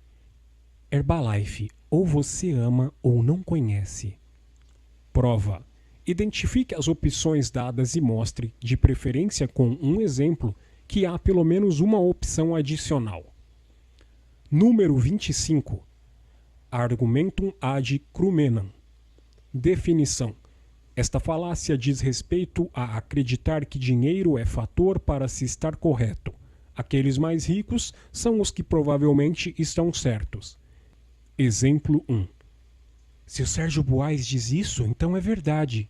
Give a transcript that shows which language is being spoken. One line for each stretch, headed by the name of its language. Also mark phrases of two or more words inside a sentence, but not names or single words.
Portuguese: Herbalife, ou você ama ou não conhece. Prova. Identifique as opções dadas e mostre, de preferência com um exemplo, que há pelo menos uma opção adicional. Número 25.
Latin: Argumentum ad crumenam.
Portuguese: Definição. Esta falácia diz respeito a acreditar que dinheiro é fator para se estar correto. Aqueles mais ricos são os que provavelmente estão certos. Exemplo 1. Se o Sérgio Buarque diz isso, então é verdade.